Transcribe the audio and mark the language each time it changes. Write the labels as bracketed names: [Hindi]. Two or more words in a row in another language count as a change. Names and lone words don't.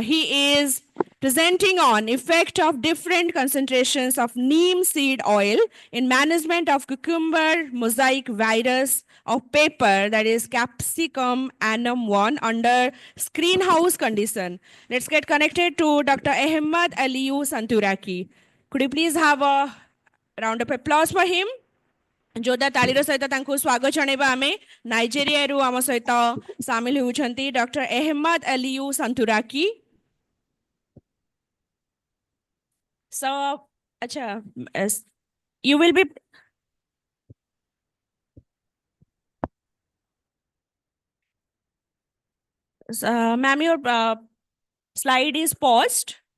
[English] And he is presenting on effect of different concentrations of neem seed oil in management of cucumber mosaic virus of pepper, that is Capsicum annum 1, under greenhouse condition. Let's get connected to Dr. Ahmad Aliyu Santuraki. Could you please have a round of applause for him? [Odia] ଜୋରଦାର ତାଳିର ସହିତ ତାଙ୍କୁ ସ୍ୱାଗତ ଜଣାଇବା ଆମେ ନାଇଜେରିଆ ରୁ ଆମ ସହିତ ସାମିଲ ହେଉଛନ୍ତି ଡକ୍ଟର ଅହମଦ ଅଲିୟୁ ସନ୍ତୁରାକି. [English] So, acha, you will be. Ma'am, your slide is paused.